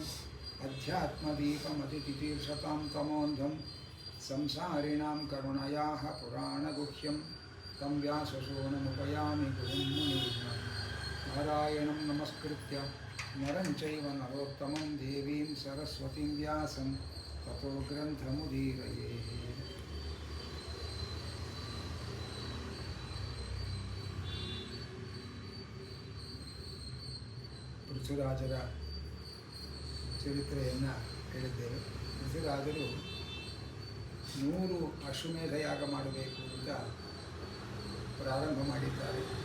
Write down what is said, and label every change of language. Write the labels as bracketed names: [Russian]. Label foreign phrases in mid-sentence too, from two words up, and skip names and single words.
[Sanskrit] अध्यात्मदीपमतितितीर्षतां तमोन्धं संसारिणां करुणयाः पुराणगुह्यं तं व्यासशोणमुपयामि गुरुं मुनीनां नारायणं नमस्कृत्य नरं चैव नरोत्तमं देवीं सरस्वतीं व्यासं ततो ग्रन्थमुदीरये [Kannada] ಪೃಥ್ವಿರಾಜರ ಚರಿತ್ರೆಯನ್ನು ಹೇಳಿದ್ದೇವೆ. ಪೃಥ್ವಿರಾಜರು 100 ಅಶ್ವಮೇಧ ಯಾಗ ಮಾಡಬೇಕು ಅಂತ ಪ್ರಾರಂಭ ಮಾಡಿದ್ದಾರೆ.